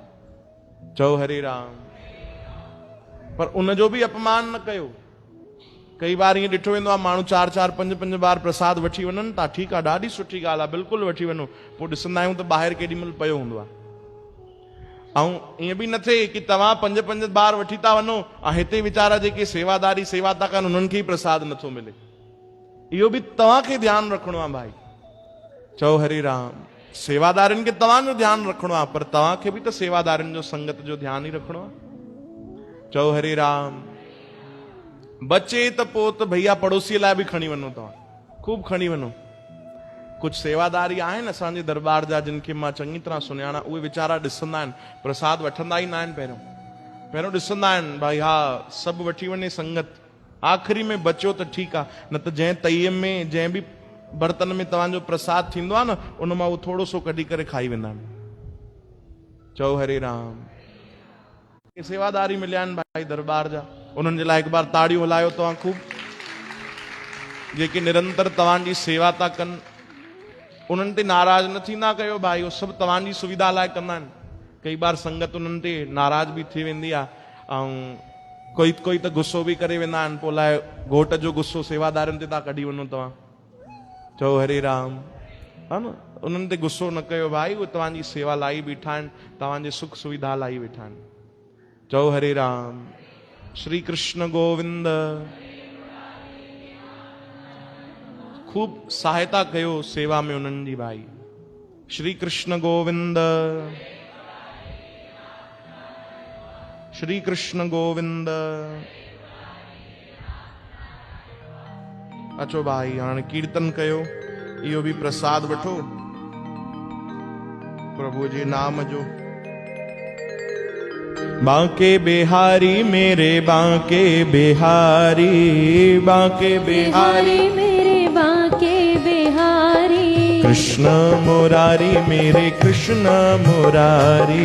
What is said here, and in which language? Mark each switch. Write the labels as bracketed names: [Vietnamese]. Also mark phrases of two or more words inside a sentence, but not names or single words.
[Sindhi] चओ हरे राम। पर उनजो बि अपमान न कयो। कई बार ईअं ॾिठो वेंदो आहे, माण्हू 4-4, 5-5 बार प्रसाद वठी वञनि था, ठीकु आहे, ॾाढी सुठी ॻाल्हि आहे, बिल्कुलु वठी वञो। पोइ ॾिसंदा आहियूं त ॿाहिरि केॾी महिल पियो हूंदो आहे। ऐं ईअं बि न थिए कि तव्हां 5-5 बार वठी था वञो ऐं हिते वीचारा जेके सेवादारी सेवा था कनि उन्हनि खे ई प्रसाद नथो मिले। इहो बि तव्हांखे ध्यानु रखिणो आहे भाई। चओ हरे राम। सेवादारनि खे तव्हांजो ध्यानु रखिणो आहे, पर तव्हांखे बि त सेवादारनि जो संगत जो ध्यानु ई रखिणो आहे। चओ हरे राम। बचे त पोइ त भैया पड़ोसीअ लाइ बि खणी वञो, तव्हां खूब खणी वञो। कुछ सेवादारी आहिनि असांजे दरबार जा जिन खे मां चङी तरह सुञाणा, उहे वीचारा ॾिसंदा आहिनि, प्रसाद वठंदा ई न आहिनि, पहिरियों ॾिसंदा आहिनि भाई हा सभु वठी वञे संगत, आख़िरी में बचियो त ठीकु आहे, न त जंहिं तईअ में जंहिं बि बर्तन में तव्हांजो प्रसाद थींदो आहे न, उन मां उहो थोरो सो कढी करे खाई वेंदा आहिनि। चओ हरे राम। सेवादारी मिलिया आहिनि भाई दरबार जा, उन्हनि जे लाइ हिकु बार ताड़ियूं हलायो तव्हां खूब, जेके निरंतर तव्हांजी सेवा था कनि, उन्हनि ते नाराज़ न थींदा कयो भाई, उहो सभु तव्हांजी सुविधा लाइ कंदा आहिनि। कई बार संगत उन्हनि ते नाराज़ बि थी वेंदी आहे, ऐं कोई त गुस्सो बि करे वेंदा आहिनि, पोइ लाइ घोट जो गुस्सो सेवादारनि ते था कढी वञो तव्हां। चओ हरे राम, हा न, उन्हनि ते गुस्सो न कयो भाई, उहे तव्हांजी सेवा लाइ बीठा आहिनि, तव्हांजे सुख सुविधा लाइ वेठा आहिनि। चओ हरे राम। श्री कृष्ण गोविंद। खूब सहायता कयो सेवा में उन्हनि जी भाई। श्री कृष्ण गोविंद, श्री कृष्ण गोविंद। अचो भाई हाणे कीर्तन कयो, इहो भी प्रसाद वठो प्रभु जे नाम जो। [Hindi] बांके बिहारी मेरे बांके बिहारी, बांके बिहारी मेरे बांके बिहारी, कृष्ण मुरारी मेरे कृष्ण मुरारी,